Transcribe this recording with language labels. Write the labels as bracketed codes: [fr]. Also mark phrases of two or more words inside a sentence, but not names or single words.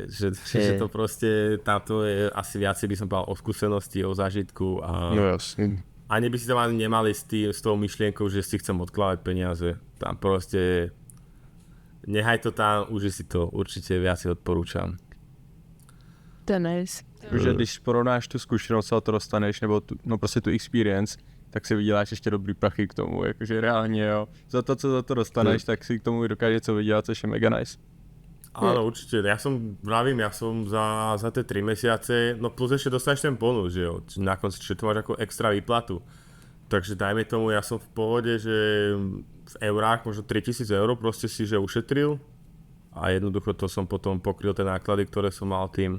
[sk] Že to proste, táto je asi viacej by som povedal o skúsenosti, o zážitku. No jasne. Ani by si tam ani nemali s tou myšlienkou, že si chcem odkladať peniaze. Tam proste nehaj to tam, uži si to, určite viac odporúčam. To je nice. [cs] Že když porovnáš tu zkušenost a to dostaneš, nebo prostě tu experience, tak si vyděláš ještě dobrý prachy k tomu, jakože reálně jo. Za to, co za to dostaneš, tak si k tomu dokáže co vydělat, což je mega nice. [sk] Áno, určite. Ja som za tie 3 mesiace, no plus ešte dostaneš ten bonus, že jo. Na konci, že to máš ako extra výplatu. Takže dajme tomu, ja som v pohode, že v eurách možno 3000 eur proste si že ušetril a jednoducho to som potom pokryl tie náklady, ktoré som mal tým.